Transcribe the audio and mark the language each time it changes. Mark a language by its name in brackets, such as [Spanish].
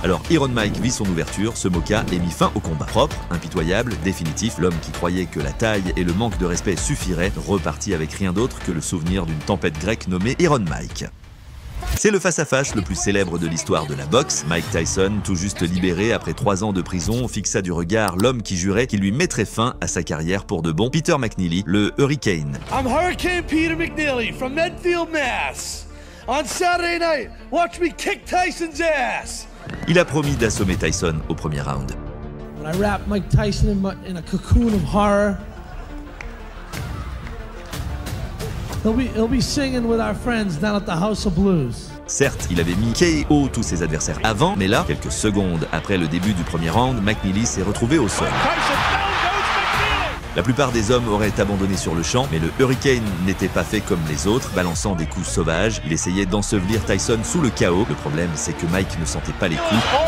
[French] Alors Iron Mike vit son ouverture, se moqua et mit fin au combat. Propre, impitoyable, définitif, l'homme qui croyait que la taille et le manque de respect suffiraient repartit avec rien d'autre que le souvenir d'une tempête grecque nommée Iron Mike. C'est le face-à-face le plus célèbre de l'histoire de la boxe. Mike Tyson, tout juste libéré après 3 ans de prison, fixa du regard l'homme qui jurait qu'il lui mettrait fin à sa carrière pour de bon, Peter McNeely, le Hurricane. [English] I'm Hurricane Peter McNeely from Medfield, Mass. On Saturday night, watch me kick Tyson's ass. [French] Il a promis d'assommer Tyson au premier round. [English] When I wrapped Mike Tyson in a cocoon of horror, he'll be singing with our friends down at the House of Blues. [French] Certes, il avait mis KO tous ses adversaires avant, mais là, quelques secondes après le début du premier round, McNeely s'est retrouvé au sol. La plupart des hommes auraient abandonné sur le champ, mais le Hurricane n'était pas fait comme les autres, balançant des coups sauvages. Il essayait d'ensevelir Tyson sous le chaos. Le problème, c'est que Mike ne sentait pas les coups.